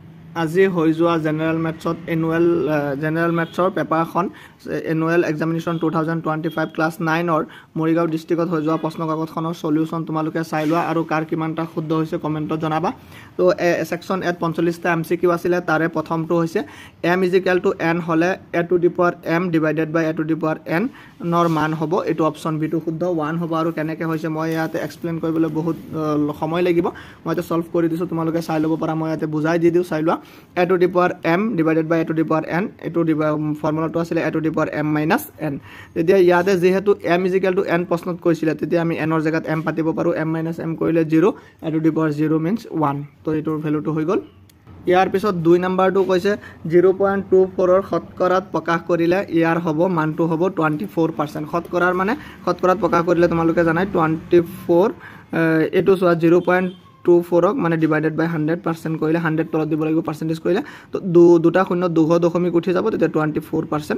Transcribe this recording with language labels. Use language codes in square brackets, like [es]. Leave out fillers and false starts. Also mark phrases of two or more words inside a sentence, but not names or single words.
[as] আজি হৈ যোৱা [en] general maths general maths paper annual examination [as] 2025 ক্লাছ 9ৰ মৰিগাঁও ডিষ্ট্ৰিক্টত হৈ যোৱা প্ৰশ্ন কাকতখনৰ সলিউশন তোমালোকে চাই লোৱা আৰু কাৰ কিমানটা শুদ্ধ হৈছে কমেণ্টত জনাবা। তো সেকশন এত 45টা MCQ আছিলে, তাৰে প্ৰথমটো হৈছে m = n হলে [en] a to the power m divided by a to the power n [as] নৰ মান হ'ব। এইটো অপশ্যন বিটো শুদ্ধ 1 হ'ব। আৰু কেনেকৈ হৈছে মই ইয়াতে এক্সপ্লেইন কৰিবলৈ বহুত সময় লাগিব, মই এটা সলভ কৰি দিছোঁ, তোমালোকে চাই ল'ব পাৰা, মই ইয়াতে বুজাই দি দিওঁ, চাই লোৱা। [en] a to the power m divided by a to the power n, [as] এইটো ফৰ্মুলাটো আছিলে [en] a to the power m minus n। [as] তেতিয়া ইয়াতে যেহেতু m = n প্ৰশ্নত কৈছিলে, তেতিয়া আমি n ৰ জেগাত m পাতিব পাৰোঁ, m minus m কৰিলে 0, [en] a to the power 0 means 1। [as] তো এইটোৰ ভেলুটো হৈ গ'ল। ইয়াৰ পিছত 2 নম্বৰটো কৈছে 0.24ৰ শতকৰাত প্ৰকাশ কৰিলে ইয়াৰ হ'ব মানটো হ'ব 24%। শতকৰাৰ মানে শতকৰাত প্ৰকাশ কৰিলে তোমালোকে জানাই 24, এইটো চোৱা 0.24ক মানে [en] divided by [as] 100% কৰিলে 100 তলত দিব লাগিব পাৰ্চেণ্টেজ কৰিলে, তো দুটা শূন্য 2 দশমিক উঠি যাব, তেতিয়া 24%।